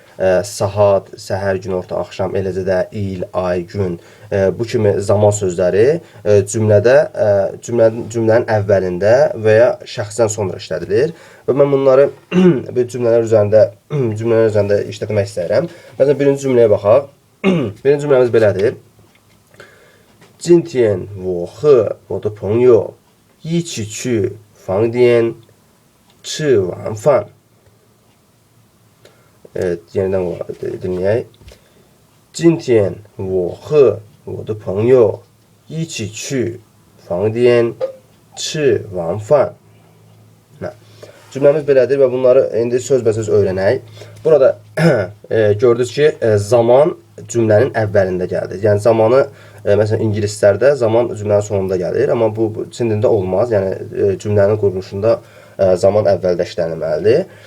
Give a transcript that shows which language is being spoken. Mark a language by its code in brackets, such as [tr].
[az] saat, səhər, günorta, axşam, eləcə də il, ay, gün bu kimi zaman sözləri cümlənin əvvəlində və ya şəxsdən sonra işlədilir. Və mən bunları cümlələr üzərində işlətmək istəyirəm. Məsələn, birinci cümləyə baxaq. Birinci cümləmiz belədir. [zh] 今天我和我的朋友一起去房间吃晚饭。 [tr] yeniden dinleyeyim. [zh] 今天我和我的朋友一起去房间吃晚饭。 [az] Cümləmiz belədir və bunları indi sözbəsöz öyrənək. Burada gördünüz ki, zaman cümlənin əvvəlində gəldi. Yəni zamanı məsələn ingilislərdə zaman cümlənin sonunda gəlir, amma bu Çin dilində olmaz. Yəni cümlənin quruluşunda zaman əvvəldə işlənilməlidir.